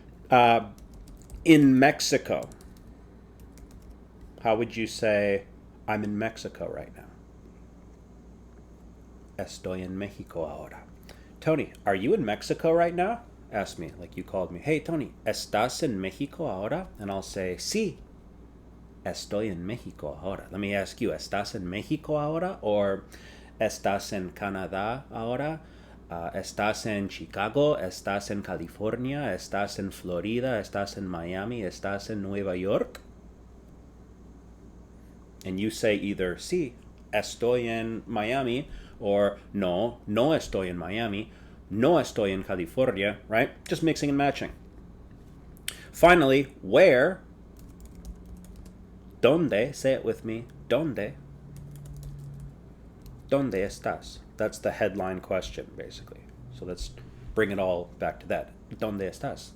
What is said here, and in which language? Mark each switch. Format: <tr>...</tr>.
<en>In Mexico, how would you say, I'm in Mexico right now?</en> <es>Estoy en Mexico ahora.</es> <en>Tony, are you in Mexico right now? Ask me, like you called me. Hey, Tony,</en> <es>¿estás en Mexico ahora?</es> <en>And I'll say,</en> <es>sí. Estoy en Mexico ahora.</es> <en>Let me ask you,</en> <es>¿estás en Mexico ahora? Or ¿estás en Canadá ahora? ¿Estás en Chicago? ¿Estás en California? ¿Estás en Florida? ¿Estás en Miami? ¿Estás en Nueva York?</es> <en>And you say either,</en> <es>sí, estoy en Miami, or no, no estoy en Miami, no estoy en California, right?</es> <en>Just mixing and matching. Finally, where?</en> <es>¿Dónde?</es> <en>Say it with me.</en> <es>¿Dónde? ¿Dónde estás?</es> <en>That's the headline question, basically. So let's bring it all back to that.</en> <es>¿Dónde estás?</es>